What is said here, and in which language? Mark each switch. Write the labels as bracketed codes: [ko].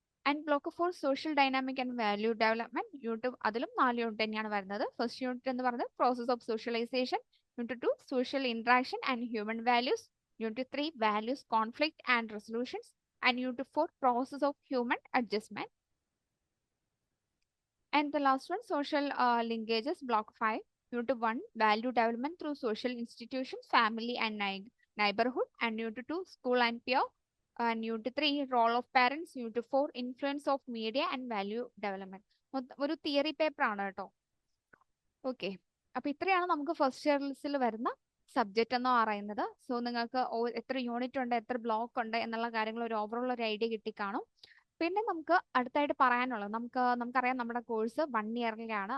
[ml] And block 4 social dynamic and value development. Unit അതിലും 4 unit തന്നെയാണ് വരുന്നത്. [en] First unit എന്ന് പറയുന്നത് process of socialisation, unit 2 social interaction and human values, unit 3 values conflict and resolutions, and unit 4 process of human adjustment. And the last one social linkages, block 5, unit 1 value development through social institutions, family and neighborhood, and unit 2 school and peer, and unit 3 role of parents, unit 4 influence of media and value development. [ml] ഒരു theory paper ആണ് കേട്ടോ. Okay, അപ്പൊ ഇത്രയാണ് നമുക്ക് first ഇയർസിൽ വരുന്ന subject എന്ന് പറയുന്നത്. So നിങ്ങൾക്ക് എത്ര യൂണിറ്റ് ഉണ്ട്, എത്ര ബ്ലോക്ക് ഉണ്ട് എന്നുള്ള കാര്യങ്ങൾ ഒരു ഓവറോൾ ഒരു ഐഡിയ കിട്ടിക്കാണും. പിന്നെ നമുക്ക് അടുത്തായിട്ട് പറയാനുള്ളത്, നമുക്കറിയാം നമ്മുടെ കോഴ്സ് 1 ഇയറിലാണ്.